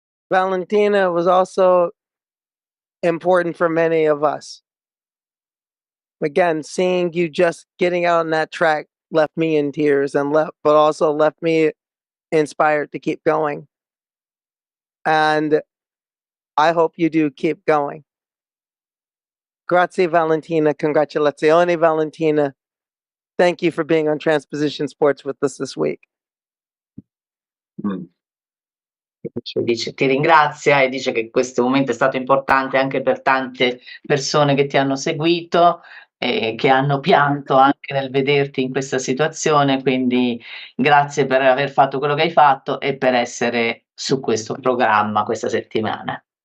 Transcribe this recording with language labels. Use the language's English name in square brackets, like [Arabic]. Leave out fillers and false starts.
[English] Valentina was also important for many of us. Again, seeing you just getting out on that track left me in tears, but also left me inspired to keep going. And I hope you do keep going. [Italian] Grazie, Valentina. Congratulazioni, Valentina. [English] Thank you for being on Transposition Sports with us this week. [Italian] Dice, ti ringrazia e dice che questo momento è stato importante anche per tante persone che ti hanno seguito e che hanno pianto anche nel vederti in questa situazione, quindi grazie per aver fatto quello che hai fatto e per essere su questo programma questa settimana.